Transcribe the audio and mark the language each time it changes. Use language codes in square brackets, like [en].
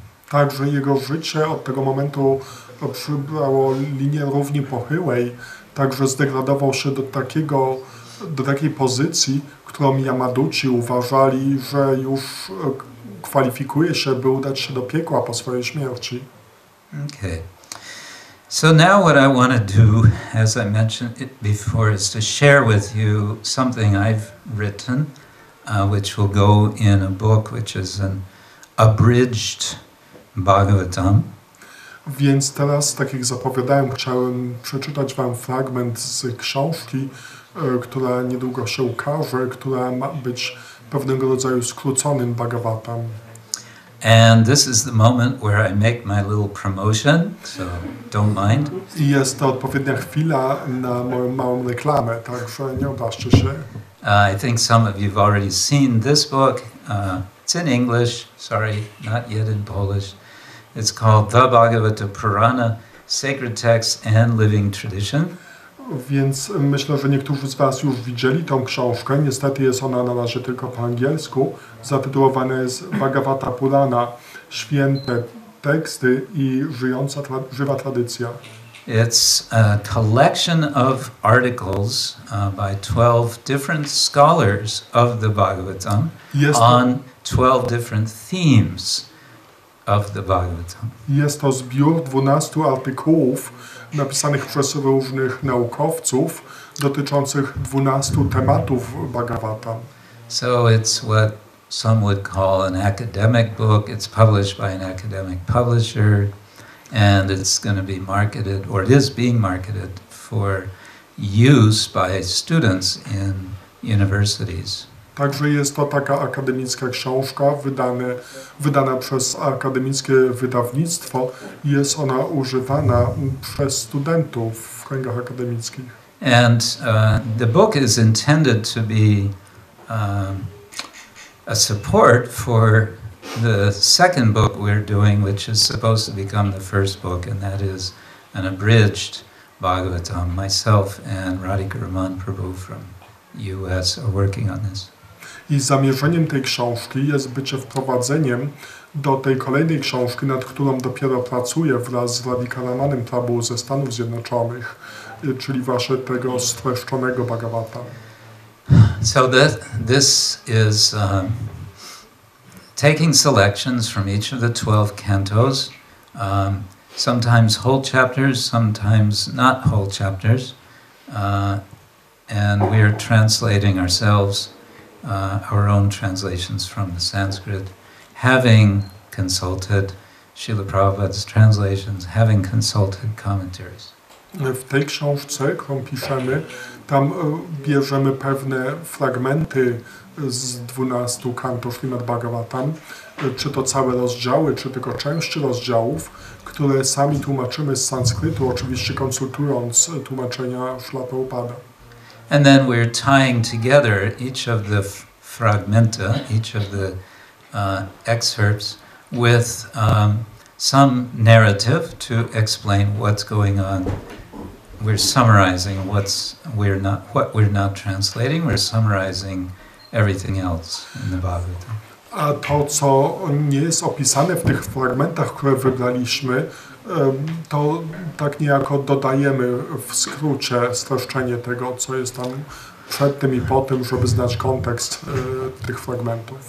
[pl] Także jego życie od tego momentu przybrało linię równi pochyłej, także zdegradował się do takiej pozycji, którą Yamaduci uważali, że już kwalifikuje się, by udać się do piekła po swojej śmierci. [en] Okay. So now what I want to do, as I mentioned it before, is to share with you something I've written, which will go in a book which is an abridged Bhagavatam. [pl] Więc teraz, tak jak zapowiadałem, chciałem przeczytać wam fragment z książki, która niedługo się ukaże, która ma być pewnego rodzaju skróconym Bhagavatam. [en] And this is the moment where I make my little promotion, so don't mind. [pl] I jest to odpowiednia chwila na moją małą reklamę, także nie obraźcie się. [en] I think some of you have already seen this book. It's in English, sorry, not yet in Polish. It's called The Bhagavata Purana, Sacred Text and Living Tradition. [pl] Więc myślę, że niektórzy z Was już widzieli tą książkę. Niestety jest ona na razie tylko po angielsku. Zatytułowana jest Bhagavata Purana, święte teksty i żywa tradycja. [en] It's a collection of articles by 12 different scholars of the Bhagavatam on 12 different themes of the Bhagavatam. [pl] Jest to zbiór 12 artykułów napisanych przez różnych naukowców dotyczących 12 tematów Bhagavatam. [en] So it's what some would call an academic book. It's published by an academic publisher, and it's going to be marketed, or it is being marketed for use by students in universities. [pl] Także jest to taka akademicka książka wydana przez akademickie wydawnictwo i jest ona używana przez studentów w kręgach akademickich. [en] And the book is intended to be a support for the second book we're doing, which is supposed to become the first book, and that is an abridged Bhagavatam. Myself and Radhika Raman Prabhu from US are working on this. [pl] I zamierzeniem tej książki jest bycie wprowadzeniem do tej kolejnej książki, nad którą dopiero pracuję wraz z Radhika Ramanem Prabhu ze Stanów Zjednoczonych, czyli właśnie tego streszczonego Bhagavata. [en] So this is taking selections from each of the 12 cantos, sometimes whole chapters, sometimes not whole chapters, and we are translating ourselves, our own translations from the Sanskrit, having consulted Srila Prabhupada's translations, having consulted commentaries. [pl] W tej książce, którą piszemy, tam bierzemy pewne fragmenty z 12 kantów Śrimad Bhagavatam, czy to całe rozdziały, czy tylko części rozdziałów, które sami tłumaczymy z sanskrytu, oczywiście konsultując tłumaczenia Śrila Prabhupada. [en] And then we're tying together each of the fragmenta, each of the excerpts with some narrative to explain what's going on. We're summarizing what we're not translating. We're summarizing everything else in the Bhagavatam. [pl] A to, co nie jest opisane w tych fragmentach, które wybraliśmy, to tak niejako dodajemy w skrócie streszczenie tego, co jest tam przed tym i po tym, żeby znać kontekst tych fragmentów.